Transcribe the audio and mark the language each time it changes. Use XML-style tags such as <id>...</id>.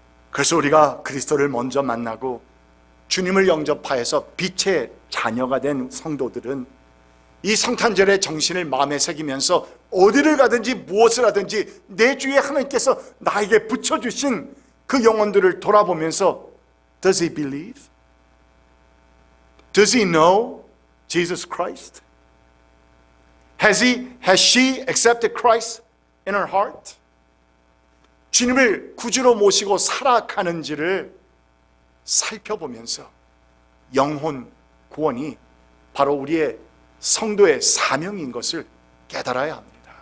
<ko>그래서 우리가 그리스도를 먼저 만나고 주님을 영접하여서 빛의 자녀가 된 성도들은 이 성탄절의 정신을 마음에 새기면서 어디를 가든지 무엇을 하든지 내 주에 하나님께서 나에게 붙여주신 그 영혼들을 돌아보면서</ko> <en>Does he believe? Does he know Jesus Christ? Has she accepted Christ in her heart?</en> <ko>주님을 구주로 모시고 살아가는지를 살펴보면서 영혼 구원이 바로 우리의 성도의 사명인 것을 깨달아야 합니다.</ko>